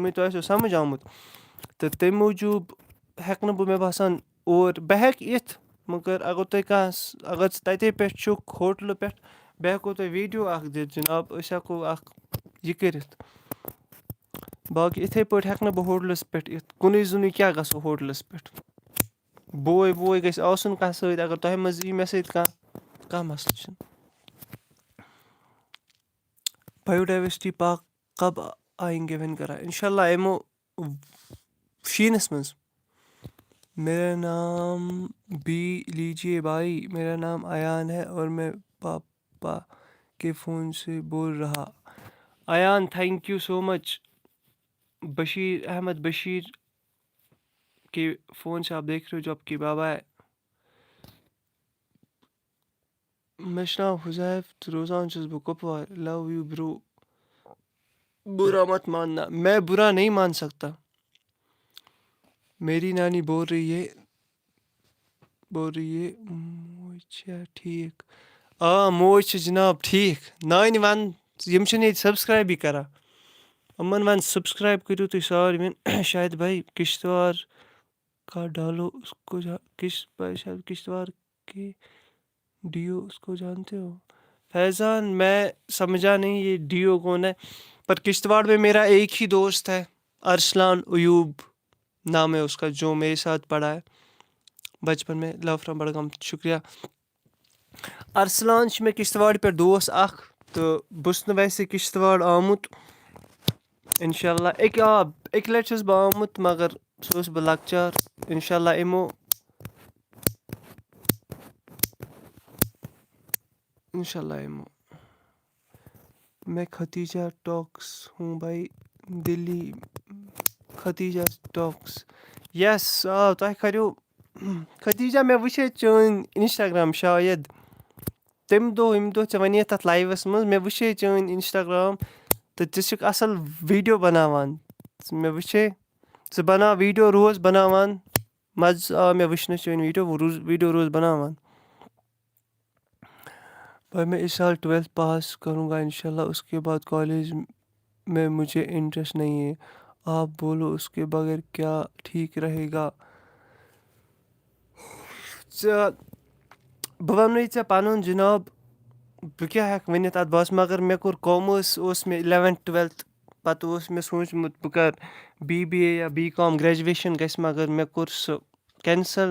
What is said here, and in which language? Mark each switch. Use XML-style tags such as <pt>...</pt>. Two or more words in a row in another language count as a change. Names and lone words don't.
<ks>وُنہِ تۄہہِ آسیو سمجھ آمُت تہٕ تمہِ موٗجوٗب ہٮ۪کہٕ نہٕ بہٕ مےٚ باسان اور بہٕ ہٮ۪کہٕ یِتھ مگر اگر تۄہہِ کانٛہہ اگر ژٕ تتے پٮ۪ٹھ چھُکھ ہوٹلہٕ پٮ۪ٹھ بہٕ ہٮ۪کو تۄہہِ ویٖڈیو اکھ دِتھ جِناب أسۍ ہٮ۪کو اکھ یہِ کٔرِتھ باقٕے یِتھٕے پٲٹھۍ ہٮ۪کہٕ نہٕ بہٕ ہوٹلس پٮ۪ٹھ یِتھ کُنُے زوٚنُے کیٛاہ گژھو ہوٹلس پٮ۪ٹھ بوے ووے گژھِ آسُن کانٛہہ سۭتۍ اگر تۄہہِ منٛز یی مےٚ سۭتۍ کانٛہہ مسلہٕ چھُنہٕ</ks> <ur>بایوڈایورسٹی پارک کب آینگے</ur> <ks>وۄنۍ کران</ks> <ar>انشاء اللہ</ar> <ks>یِمو شیٖنس منٛز</ks> <ur>میرا نام بھی لیجیے بھائی میرا نام ایان ہے اور میں پاپا کے فون سے بول رہا ایان</ur> <en>thank you so much</en> <ur>بشیر احمد بشیر کے فون سے آپ دیکھ رہے ہو جو آپ کے بابا ہے</ur> <ks>مےٚ چھُ ناو حُزیف تہٕ روزان چھُس بہٕ کۄپوارِ</ks> <en>love you bro</en> <ur>برا مت ماننا میں برا نہیں مان سکتا میری نانی بول رہی ہے</ur> <ks>موج چھےٚ ٹھیٖک آ موج چھِ جِناب ٹھیٖک نانہِ وَن یِم چھِنہٕ ییٚتہِ سبسکرایبٕے کران یِمن وَن سبسکرایب کٔرِو تُہۍ سارنٕے شاہد بھائی کشتوار</ks> <ur>کا ڈالو اس کو کشتوار کے ڈیو اس کو جانتے ہو فیضان میں سمجھا نہیں یہ ڈیو کون ہے پر کشتواڑ میں میرا ایک ہی دوست ہے ارسلان ایوب نام ہے اس کا جو میرے ساتھ پڑھا ہے بچپن میں</ur> <en>love from</en> <ks>بڈگام شُکریہ ارسلان چھُ مےٚ کشتواڑ پٮ۪ٹھ دوس اکھ تہٕ بہٕ چھُس نہٕ ویسے کشتواڑ آمُت انشاء اللہ اَکہِ لٹہِ چھُس بہٕ آمُت مگر سُہ اوسُس بہٕ لۄکچار انشاء اللہ یِمو</ks> <ur>میں ختیجہ ٹاکس ہوں بھائی دلی ختیجہ ٹاکس یس</ur> <ks>آ تۄہہِ کریو</ks> <ur>ختیجہ</ur> <ks>مےٚ وٕچھے چٲنۍ انسٹاگرام شاید تمہِ دۄہ ییٚمہِ دۄہ ژےٚ وَنیتھ تَتھ لایوَس منٛز مےٚ وٕچھے چٲنۍ انسٹاگرام تہٕ ژٕ چھُکھ اَصٕل ویٖڈیو بناوان مےٚ وٕچھے ژٕ بناو ویٖڈیو روز بناوان مزٕ آو مےٚ وٕچھنَس چٲنۍ ویٖڈیو روز بناوان</ks> <ur>بھائی میں اس سال 12th پاس کروں گا انشاء اللہ اس کے بعد کالج میں مجھے انٹرسٹ نہیں ہے آپ بولو اس کے بغیر کیا ٹھیک رہے گا</ur> <ks>بہٕ وَنوٕے ژےٚ پَنُن جِناب بہٕ کیٛاہ ہٮ۪کہٕ ؤنِتھ اَتھ بارس مگر مےٚ کوٚر کامٲرٕس اوس مےٚ 11th 12th پَتہٕ اوس مےٚ سوٗنٛچمُت بہٕ کَرٕ BBA یا BCom گرٛیجویشَن گژھِ مگر مےٚ کوٚر سُہ کٮ۪نسَل.</ks>